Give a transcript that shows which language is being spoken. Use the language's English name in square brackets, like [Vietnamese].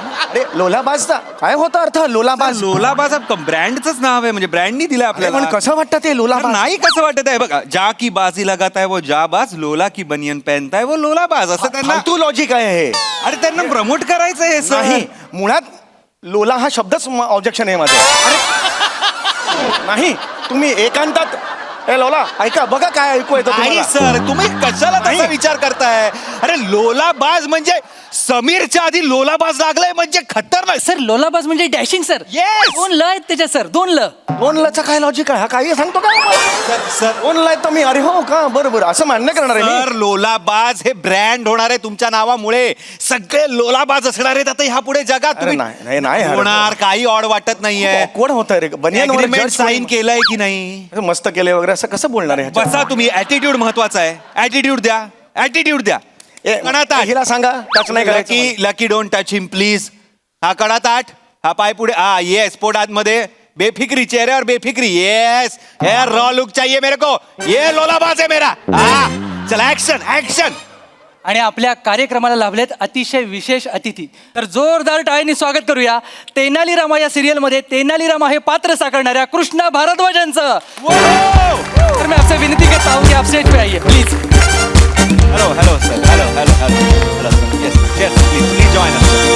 [Marathi] अरे लोलाबाजचा काय होता अर्थ? लोलाबाज ब्रँडच नाव आहे, म्हणजे ब्रँडनी दिलं आपल्याला. पण कसं वाटतं ते लोलाबाज? नाही कसं वाटत आहे बघा. [Hindi] जा की बाजी लगाता है वो जाबाज, लोला की बनियन पहनता है वो लोलाबाज. [Marathi] असं त्यांना फालतू लॉजिक आहे हे. अरे त्यांना प्रमोट करायचं आहे सर. नाही मुळात लोला हा शब्दच ऑब्जेक्शन आहे माझं. अरे नाही तुम्ही एकांतात लोला ऐका बघा काय ऐकू येतं नाही तुम्हाला. सर तुम्ही कशाला तसा विचार करताय. अरे लोलाबाज म्हणजे समीरच्या आधी लोलाबाज लागलाय म्हणजे खतरनाक. सर लोलाबाज म्हणजे डॅशिंग सर. [English] Yes. [Marathi] 2 ल आहेत त्याच्या सर 2 ल. दोन लचा काय लॉजिक आहे? हा काही सांगतो का? सर दोन ला तर मी अरे हो का बरोबर असं मान्य करणार आहे सर लोलाबाज हे ब्रँड होणार आहे तुमच्या नावामुळे. सगळे लोलाबाज असणार आहेत आता ह्या पुढे जगात. अरे नाही, नाही होणार. काही ऑड वाटत नाहीये. कोण होत रे? बनियन साईन केलंय की नाही. मस्त केलंय वगैरे असं कसं बोलणार आहे? बसा तुम्ही. ऍटिट्यूड महत्वाचा आहे. ऍटिट्यूड द्या. हिला सांगा टच नाही करायचं. [English] Lucky don't touch him please. [Marathi] हा कडा ताट. हा पाय पुढे. हा येस पोट आतमध्ये. बेफिक्री चेहऱ्यावर बेफिक्री. [English] yes hair raw look [Hindi] चाहिए मेरे को. ये लोलाबाज है मेरा. [Marathi] हा चला ऍक्शन. आणि आपल्या कार्यक्रमाला लाभलेत अतिशय विशेष अतिथी. तर जोरदार टाळ्यांनी स्वागत करूया तेनाली रामा या सिरियल मध्ये तेनाली रामा हे पात्र साकारणाऱ्या कृष्णा भारद्वाजांचं. [Hindi] तर मैं आपसे विनती करता हूँ कि आप स्टेज पे आइए please. [English] Hello sir. Hello yes please join us.